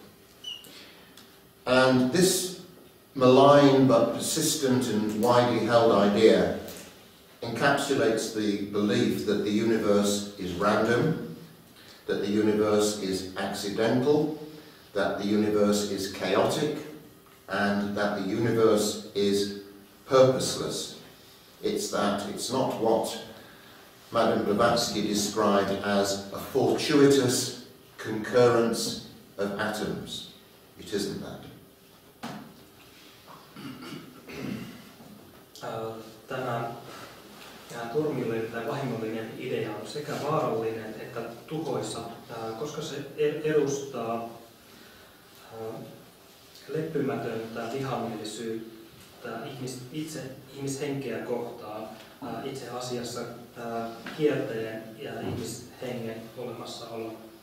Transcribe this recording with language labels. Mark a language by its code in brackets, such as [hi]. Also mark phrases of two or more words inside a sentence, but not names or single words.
[en] And this malign but persistent and widely held idea encapsulates the belief that the universe is random, that the universe is accidental, that the universe is chaotic, and that the universe is purposeless. It's not what Madame Blavatsky described as a fortuitous concurrence of atoms. It isn't that. [fi] Tämä turmiollinen tai vahingollinen idea on sekä vaarallinen että tuhoisa, koska se edustaa leppymätöntä vihamielisyyttä ihmishenkeä kohtaan, itse asiassa kiertäjän ja ihmishengen olemassaolo.